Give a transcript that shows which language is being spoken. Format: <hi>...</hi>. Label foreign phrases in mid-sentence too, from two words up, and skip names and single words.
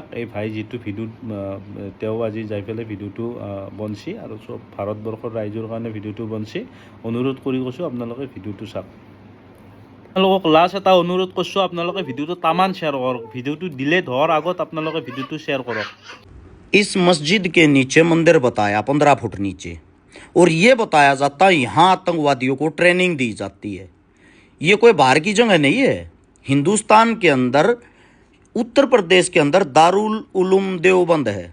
<as>এই ভাই যিটো ভিডিঅ'ত তেওঁ আজি যাই পেলাই ভিডিঅ'টো বনছি আৰু চব ভাৰতবৰ্ষৰ ৰাইজৰ কাৰণে ভিডিঅ'টো বনছি। অনুৰোধ কৰি কৈছোঁ আপোনালোকে ভিডিঅ'টো চাওক। আপোনালোকক লাষ্ট এটা অনুৰোধ কৰিছোঁ, আপোনালোকে ভিডিঅ'টো তামান শ্বেয়াৰ কৰক। ভিডিঅ'টো ডিলেট হোৱাৰ আগত আপোনালোকে ভিডিঅ'টো শ্বেয়াৰ কৰক।</as> <hi>इस मस्जिद के नीचे मंदिर बताया 15 फुट नीचे, और ये बताया जाता है यहाँ आतंकवादियों को ट्रेनिंग दी जाती है। ये कोई बाहर की जगह नहीं है। हिंदुस्तान के अंदर उत्तर प्रदेश के अंदर दारुल उलूम देवबंद है।</hi>